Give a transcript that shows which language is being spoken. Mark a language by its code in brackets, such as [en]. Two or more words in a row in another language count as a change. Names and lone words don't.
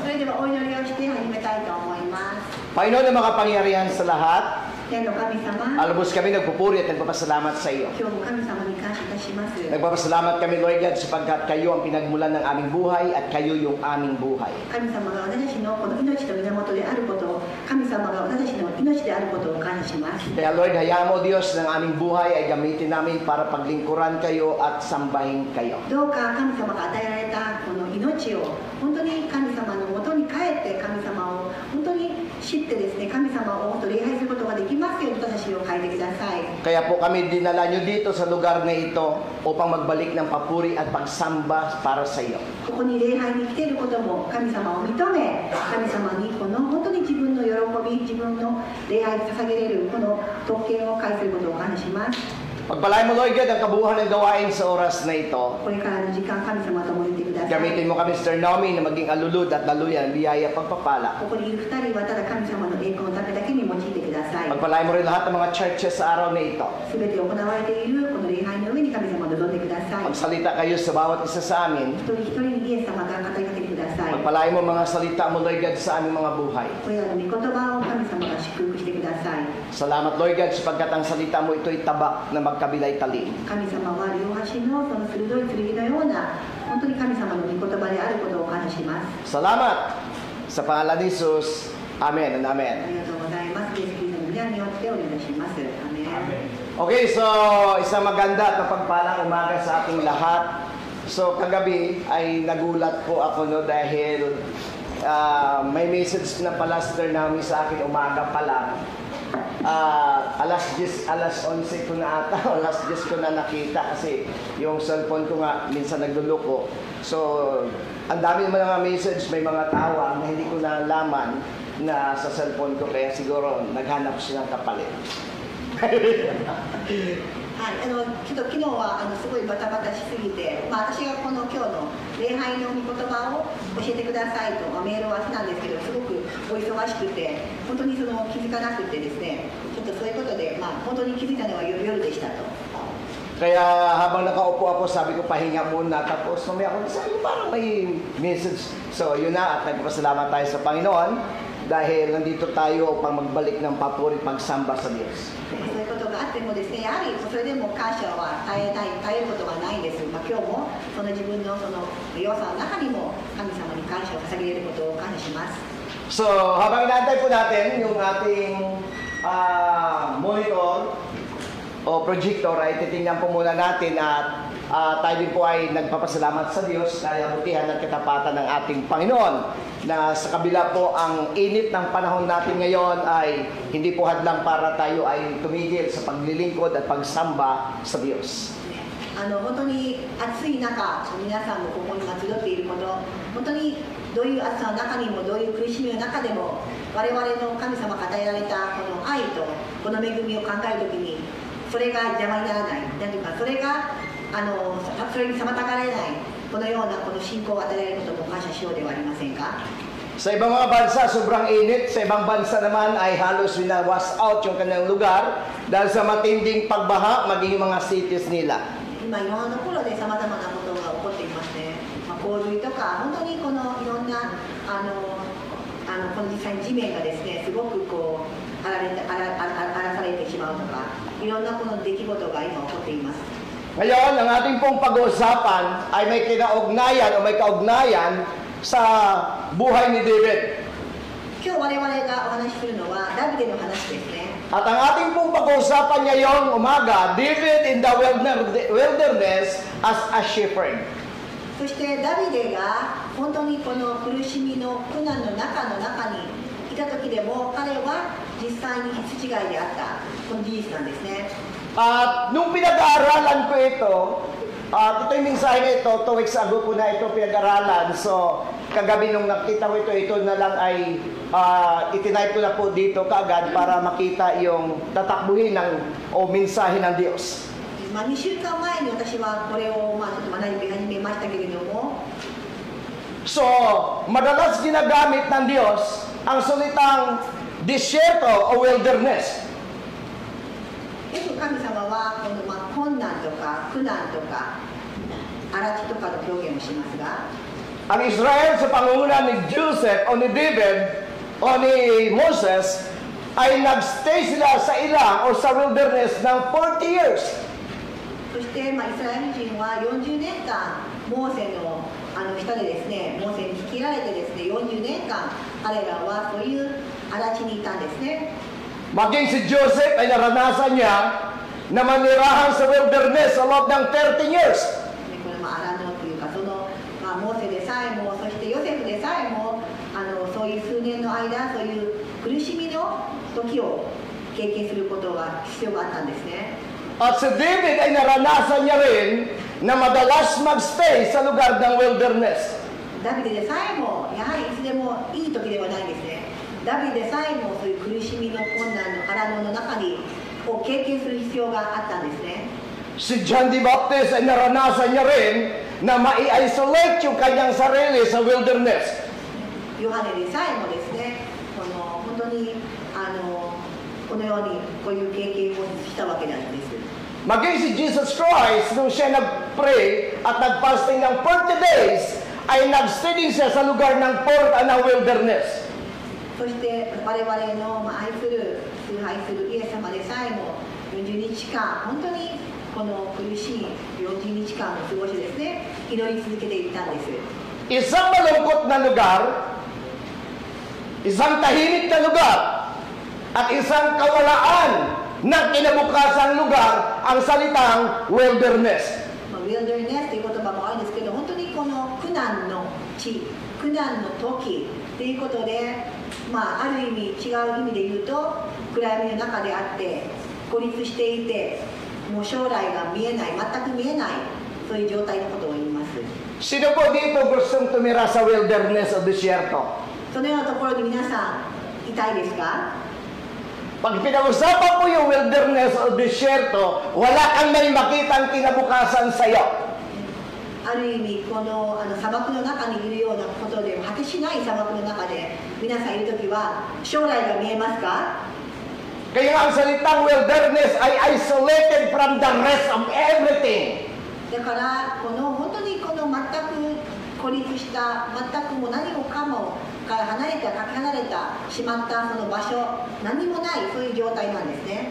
[ja] それではお祈りをして始めたいと思います。 [tl] Panginoon na makapangyarihan sa lahat, [ja] 天の神様、 [tl] alubos kami nagpupuri at nagpapasalamat sa iyo. [ja] 今日も神様に感謝いたします。 [tl] Nagpapasalamat kami, [en] Lord God, [tl] sapagkat kayo ang pinagmulan ng aming buhay at kayo yung aming buhay. [ja] 神様が私たちのこの命の源であることを、神様が私たちの命であることを感謝します。 [tl] Kaya Lord, hayaan mo Diyos ng aming buhay ay gamitin namin para paglingkuran kayo at sambahin kayo. [ja] どうか神様が与えられたこの命を本当に神様のもとに帰って神様を本当に知ってですね、神様を本当に礼拝することができますように私たちを変えてください。 [tl] Kaya po kami dinala nyo dito sa lugar na ito upang magbalik ng papuri at pagsamba para sa iyo. [ja] ここに礼拝に来ていることも神様を認め、神様にこの本当に自分の喜び、自分の礼拝に捧げれるこの特権を返することを感謝します。 [tl] Pagpalain mo, [en] Lord God, [tl] ang kabuuan ng gawain sa oras na ito. [ja] これからの時間、神様ともにいてください。 [tl] Gamitin mo kami, Sister Nomi, na maging alulud at laluyan, biyaya, pagpapala. [ja] ここにいる2人はただ神様の栄光のためだけに用いてください。 [tl] Pagpalain mo rin lahat ng mga churches sa araw na ito. [ja] すべて行われているこの礼拝の上に神様を望んでください。 [tl] Magsalita kayo sa bawat isa sa amin. [ja] 一人一人にイエス様が語りかけてください。 [tl] Pagpalain mo mga salita mo, [en] Lord God, [tl] sa aming mga buhay. [ja] これらの御言葉を神様が祝福してください。 [tl] Salamat, [en] Lord God, [tl] sapagkat ang salita mo ito'y tabak na magkabilay talim. [ja] 神様は両端のその鋭い剣のような本当に神様の御言葉であることを感謝します。 [tl] Salamat sa pangalan ni Jesus. [en] Amen and [ja] あ Amen. りがとうございます。イエス・キリストの皆によってお願いします。アメン。 [tl] Okay, so isang maganda at mapagpalang umaga sa ating lahat. So kagabi ay nagulat po ako no dahil may message na pala Sister namin sa akin umaga pa lang. Alas 11 ko na ata, alas 10 ko na nakita kasi yung cellphone ko nga minsan nagluluko. So, ang dami naman ng message, may mga tawag na hindi ko nalaman na sa cellphone ko kaya siguro naghanap siya ng kapalit. [ja] はい、ちょっと昨日はすごいバタバタしすぎて、私がこの今日の礼拝の御言葉を教えてくださいと、メールはしたんですけど、すごくお忙しくて、本当に気づかなくてですね、ちょっとそういうことで、本当に気づいたのは夜でしたと。 [tl] Kaya habang nakaupo ako, sabi ko pahinga muna, tapos mamaya ako, sabi ko parang may message. So yun na, at nagpapasalamat tayo sa Panginoon dahil nandito tayo upang magbalik ng papuri pagsamba sa Diyos. [ja] そういうことがあってもですね、やはりそれでも感謝は絶えることがないんです。今日もその自分のその弱さの中にも神様に感謝を捧げることを感謝します。 [tl] So habang inaantay po natin yung ating monitor o projector ay titingnan po muna natin at tayo din po ay nagpapasalamat sa Diyos dahil kabutihan at katapatan ng ating Panginoon na sa kabila po ang init ng panahon natin ngayon ay hindi po hadlang para tayo ay tumigil sa paglilingkod at pagsamba sa Diyos. [ja] 本当に暑い中、皆さんもここに集っていること、本当にどういう暑さの中にもどういう苦しみの中でも我々の神様が与えられたこの愛とこの恵みを考えるときにそれが邪魔にならない、なんていうかそれがそれに妨がれないこのようなこの信仰を与えられることも感謝しようではありませんか。 [tl] Sa ibang mga bansa, sobrang init. Sa ibang bansa naman ay halos winawas out yung kanilang lugar dahil sa matinding pagbaha maging mga cities nila. [ja] 今いろんなところでさまざまなことが起こっていますね。洪水とか本当にこのいろんなこの実際に地面がですねすごくこう荒らされてしまうとかいろんなこの出来事が今起こっています。 [tl] Ngayon, ang ating pong pag-uusapan ay may kinaugnayan o may kaugnayan sa buhay ni David. [ja] 今日我々がお話しするのはダビデの話ですね。 [tl] At ang ating pong pag-uusapan ngayong umaga, [en] David in the wilderness as a shepherd. [ja] そしてダビデが本当にこの苦しみの苦難の中に生た時でも彼は実際に羊飼いであったこの事実なんですね。 [tl] At nung pinag-aaralan ko ito, ito yung mensahe na ito, [en] 2 weeks ago [tl] ko na ito pinag-aralan. So, kagabi nung nakita ko ito na lang ay itinipe ko na po dito kaagad para makita yung tatakbuhin o mensahe ng Diyos. [ja] 2 週間前に私はこれをちょっと学び始めましたけれども、 [tl] So, madalas ginagamit ng Diyos ang salitang disyerto o wilderness. [ja] よく神様はこの困難とか苦難とか荒地とかの表現をしますが、 [tl] Ang Israel sa pangunguna ni Joseph o ni David o ni Moses ay nagstay sila sa ilang o sa wilderness ng 40 years. [ja] そしてイスラエル人は40年間モーセの下でですね、モーセに率いられてですね、40年間彼らはそういう荒地にいたんですね。 [tl] Maging si Joseph ay naranasan niya na manirahan sa wilderness sa loob ng 13 years. [ja] これ荒野というかその、モーセでさえもそしてヨセフでさえもそういう数年の間そういう苦しみの時を経験することが必要があったんですね。 [tl] At si David ay naranasan niya rin na madalas magstay sa lugar ng wilderness. [ja] ダビデでさえもやはりいつでもいい時ではないんですね。ダビデでさえもそういう苦しみの困難の荒野の中にを経験する必要があったんですね。 [tl] Si John the Baptist ay naranasan niya rin na ma-isolate yung kanyang sarili sa wilderness. [ja] ヨハネでさえもですね、本当にこのようにこういう経験をしたわけなんです。 [tl] Maging si Jesus Christ, nung siya nag-pray at nag-fasting ng 40 days, ay nag-stay din siya sa lugar ng wilderness. [ja] そして我々の愛する崇拝するイエス様でさえも40日間本当にこの苦しい40日間を過ごしてですね、祈り続けていたんです。 [tl] Isang malungkot na lugar, isang tahimik na lugar, at isang kawalaan ng kinabukasang lugar ang salitang wilderness. [ja] ウィルダーネスという言葉もあるんですけど、本当にこの苦難の地、苦難の時ということで、ある意味違う意味で言うと暗闇の中であって孤立していてもう将来が見えない、全く見えないそういう状態のことを言います。 [tl] Sino po dito gustong tumira sa wilderness o desierto? [ja] そのようなところに皆さんいたいですか？ [tl] Pag pinag-usapan mo yung wilderness o desierto, wala kang may makitang kinabukasan sa iyo. [ja] ある意味この砂漠の中にいるようなことで果てしない砂漠の中で皆さんいるときは将来が見えますか？ [tl] Kaya nga ang salitang [en] wilderness ay isolated from the rest of everything. [ja] だから本当にこの全く孤立した全くもう何もかもから離れたかけ離れたしまったその場所何もないそういう状態なんですね。